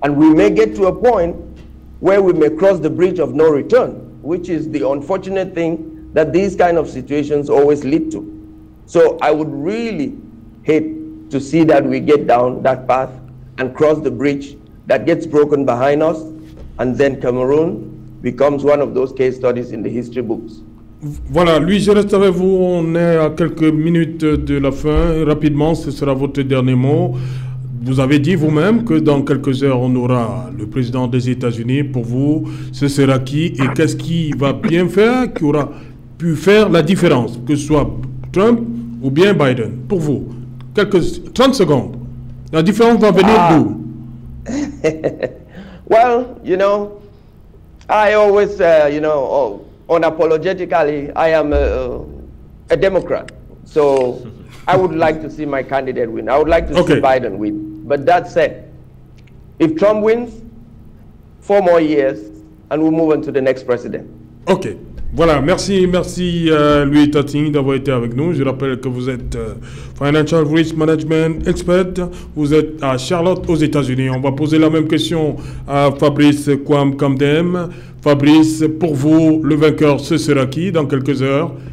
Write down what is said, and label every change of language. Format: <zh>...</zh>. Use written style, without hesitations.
<en>And we may get to a point where we may cross the bridge of no return, which is the unfortunate thing that these kind of situations always lead to. So I would really hate to see that we get down that path and cross the bridge that gets broken behind us, and then Cameroon becomes one of those case studies in the history books.</en> <fr>Voilà, lui, je reste avec vous. On est à quelques minutes de la fin. Rapidement, ce sera votre dernier mot. Vous avez dit vous-même que dans quelques heures, on aura le président des États-Unis. Pour vous, ce sera qui et qu'est-ce qui va bien faire, qui aura pu faire la différence, que ce soit Trump ou bien Biden. Pour vous, 30 secondes. La différence va venir d'où?</fr> <en>Well, you know, I always, you know, unapologetically, I am a Democrat. So I would like to see my candidate win. I would like to see Biden win. But that said, if Trump wins, 4 more years, and we'll move on to the next president. Ok.</en> <fr>Voilà, merci Louis Tating d'avoir été avec nous. Je rappelle que vous êtes Financial Risk Management Expert. Vous êtes à Charlotte aux États-Unis. On va poser la même question à Fabrice Kwame Kamdem. Fabrice, pour vous, le vainqueur, ce sera qui dans quelques heures?</fr>